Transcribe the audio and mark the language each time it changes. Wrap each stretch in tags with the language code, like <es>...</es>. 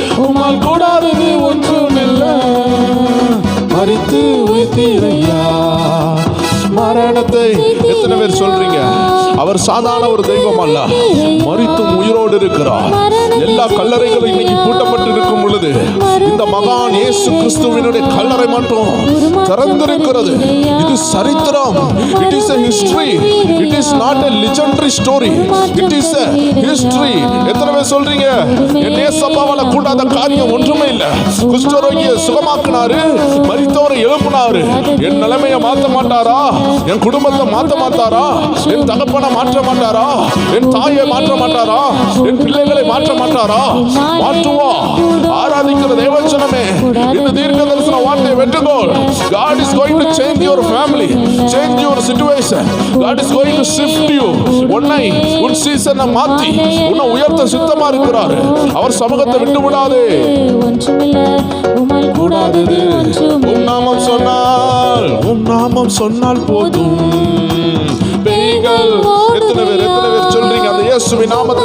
<ta>உம்மால் கூடாதது ஒன்றும் இல்லை. மரித்து உயிர்த்தீரையா மரணத்தை. எத்தனை பேர் சொல்றீங்க அவர் சாதாரண ஒரு தெய்வம் அல்ல, மரித்தும் உயிரோடு இருக்கிறார். எல்லா கல்லறைகளும் இன்னைக்கு பூட்டப்பட்டு இருக்கும் பொழுது இந்த மகான் இயேசு கிறிஸ்துவினுடைய கல்லறை மட்டும் திறந்திருக்கிறது. இது சரித்திரம்.</ta> <en>It is a history. It is not a legendary story. It is a history.</en> <ta>எத்தனை பேர் சொல்றீங்க என் இயேசுவால கூடாத காரியம் ஒன்றுமே இல்லை. குஷ்டரோகியை சுகமாக்குனாரு, மரித்தோரை எழுப்பினாரு. என் நிலைமையை மாற்ற மாட்டாரா? என் குடும்பத்தை மாற்ற மாட்டாரா? என் தகப்பனை மாற்ற மாட்டாரா? என் தாயை மாற்ற மாட்டாரா? என் பிள்ளைகளை மாற்ற மாட்டாரா? மாற்றுவா. ஆராதிக்கிற தேவச்சனமே, இந்த தீர்க்க தரிசன வார்த்தையை வெற்றுக்கோள்.</ta> <en>God is going to change your family, change your situation. God is going to shift you.</en> <ta>உன்னை உன் சீசனை மாற்றி உன்னை உயர்த்த சித்தமா இருக்கிறார். அவர் சமூகத்தை விட்டு விடாதே. ஒன்றுமில்லை, உம்மால் கூடாதது ஒன்றுமில்லை. உம் நாமம் சொன்னால், உம் நாமம் சொன்னால் போதும். பேய்கள் எத்தனை பேர் சொல்றீங்க அந்த இயேசுவின் நாமத்தை?</ta>